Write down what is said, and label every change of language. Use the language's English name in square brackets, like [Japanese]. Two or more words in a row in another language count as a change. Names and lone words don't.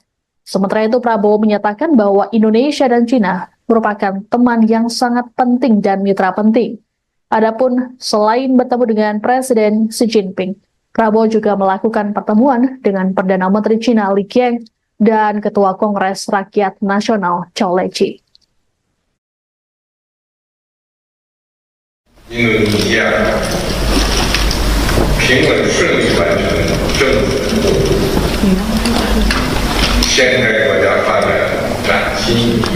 [Indonesian] Sementara itu, Prabowo menyatakan bahwa Indonesia dan Cina merupakan teman yang sangat penting dan mitra penting. Adapun selain bertemu dengan Presiden Xi Jinping, Prabowo juga melakukan pertemuan dengan Perdana Menteri Cina Li Qiang dan Ketua Kongres Rakyat Nasional Zhou Leji. [Chinese] 印度尼西亚平稳顺利完成政府任务，现代国家发展新一页。